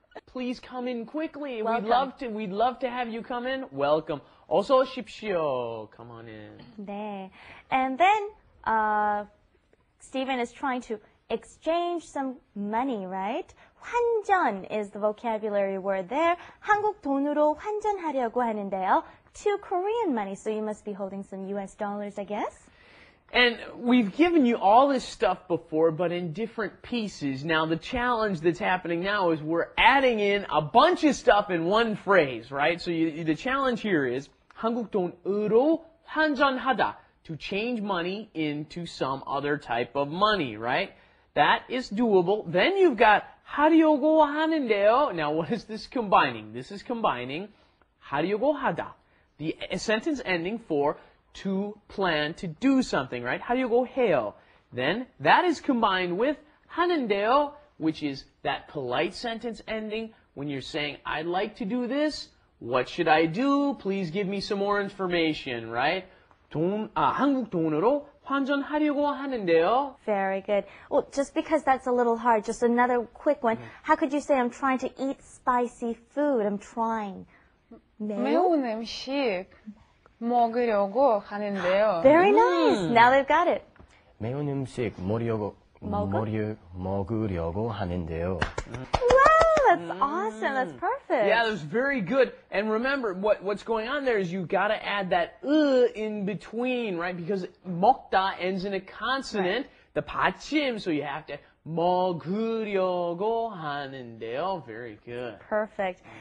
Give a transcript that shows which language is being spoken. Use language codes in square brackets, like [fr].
[en] Please come in quickly. Welcome. We'd love to have you come in. Welcome. [ko] 어서 오십시오. [en] Come on in. [ko] 네. [en] And then, Steven is trying to exchange some money, right? 환전 is the vocabulary word there. [ko] 한국 돈으로 환전하려고 하는데요. [en] To Korean money, so you must be holding some US dollars, I guess? And we've given you all this stuff before, but in different pieces. Now, the challenge that's happening now is we're adding in a bunch of stuff in one phrase, right? So the challenge here is [ko] 한국 돈으로 환전하다, [en] to change money into some other type of money, right? That is doable. Then you've got [ko] 하려고 하는데요. [en] Now, what is this combining? This is combining [ko] 하려고 하다, [en] the sentence ending for to plan to do something, right? [ko] 하려고 해요. [en] Then that is combined with 하는데요, which is that polite sentence ending when you're saying, I'd like to do this. What should I do? Please give me some more information, right? [ko] 한국 돈으로 환전하려고 하는데요. [en] Very good. Well, just because that's a little hard, just another quick one. How could you say I'm trying to eat spicy food? I'm trying. [ko] 매운 음식 먹으려고 하는데요. [en] Very nice. Now they've got it. [ko] 매운 음식 먹으려고 하는데요. [en] Wow, that's awesome. That's perfect. Yeah, that's very good. And remember, what's going on there is you got to add that in between, right? Because 먹다 ends in a consonant, the 받침, so you have to [ko] 먹으려고 하는데요. [en] Very good. Perfect.